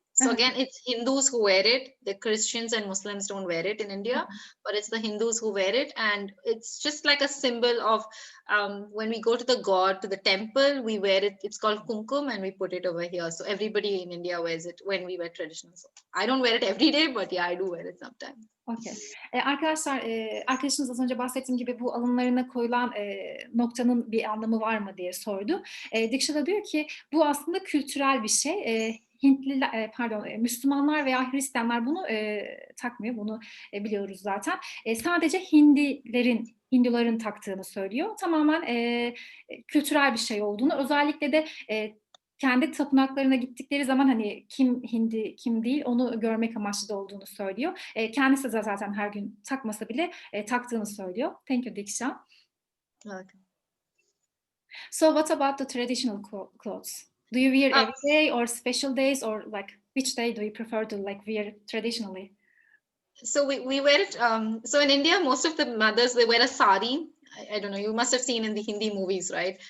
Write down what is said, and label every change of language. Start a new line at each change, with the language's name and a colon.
English: So again, it's Hindus who wear it. The Christians and Muslims don't wear it in India, but it's the Hindus who wear it. And it's just like a symbol of when we go to the god, to the temple, we wear it. It's called kumkum and we put it over here. So everybody in India wears it when we wear traditional. So I don't wear it every day, but yeah, I do wear it sometimes. Okay.
Turkish: Arkadaşlar, arkadaşınız az önce bahsettiğim gibi bu alınlarına koyulan noktanın bir anlamı var mı diye sordu. Deeksha da diyor ki bu aslında kültürel bir şey. Müslümanlar veya Hristiyanlar bunu takmıyor. Bunu biliyoruz zaten. Sadece Hinduların taktığını söylüyor. Tamamen kültürel bir şey olduğunu. Özellikle de kendi tapınaklarına gittikleri zaman hani kim Hindi, kim değil onu görmek amaçlı da olduğunu söylüyor. Kendisi de zaten her gün takmasa bile taktığını söylüyor.
English: Thank you, Deeksha. Okay. So what about the traditional clothes? Do you wear every day or special days, or like which day do you prefer to like wear traditionally? So we wear it. So in India, most of the mothers, they wear a sari. I don't know, you must have seen in the Hindi movies, right?